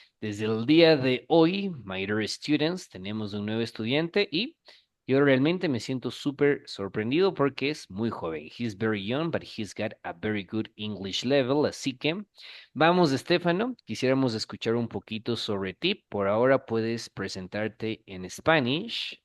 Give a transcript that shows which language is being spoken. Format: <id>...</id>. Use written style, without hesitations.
<es>Desde el día de hoy,</es> <en>my dear students,</en> <es>tenemos un nuevo estudiante y yo realmente me siento súper sorprendido porque es muy joven.</es> <en>He's very young, but he's got a very good English level.</en> <es>Así que vamos, Stefano. Quisiéramos escuchar un poquito sobre ti. Por ahora puedes presentarte en Spanish.</es>